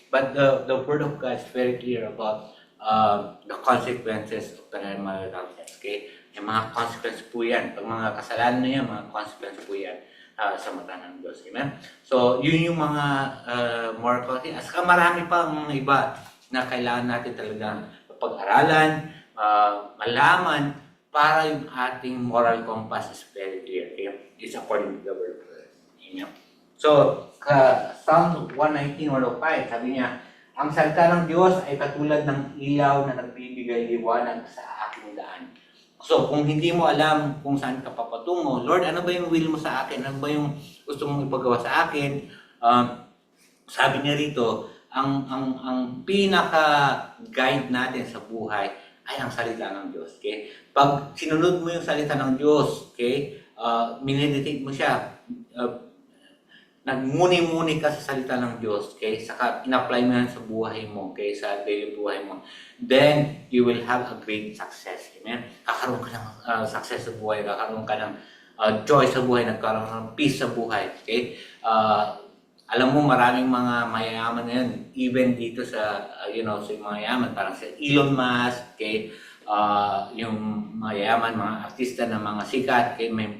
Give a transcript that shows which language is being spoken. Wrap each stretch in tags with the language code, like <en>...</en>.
<en>But the Word of God is very clear about the consequences of premarital sex, okay?</en> <tl>Yung mga consequences po yan. Pag mga kasalanan na yan, mga consequences po yan sa mata ng Diyos. Amen? So, yun yung mga moral consequences. As marami pa mga iba na kailangan natin talagang pag-aralan, malaman, para yung ating moral compass</tl> <en>is very clear.</en> <tl>Okay?</tl> <en>It's according to the Word of God. Amen?</en> <tl>So, Psalm 119:105, sabi niya, ang salita ng Diyos ay katulad ng ilaw na nagbibigay liwanag sa aking daan. So, kung hindi mo alam kung saan ka papatungo, Lord, ano ba yung will mo sa akin? Ano ba yung gusto mong ipagawa sa akin? Sabi niya rito, ang pinaka-guide natin sa buhay ay ang salita ng Diyos. Okay? Pag sinunod mo yung salita ng Diyos, okay, mineditate mo siya, nagmuni-muni ka sa salita ng Diyos, okay? Saka in-apply mo yan sa buhay mo, okay? Sa daily buhay mo.</tl> <en>Then, you will have a great success. Amen?</en> <tl>Kakaroon ka ng success sa buhay, kakaroon ka ng joy sa buhay, nagkaroon ng peace sa buhay, okay? Alam mo, maraming mga mayayaman na yan, even dito sa, sa mayayaman, parang sa Elon Musk, okay? Yung mayayaman, mga artista na mga sikat, okay?</tl>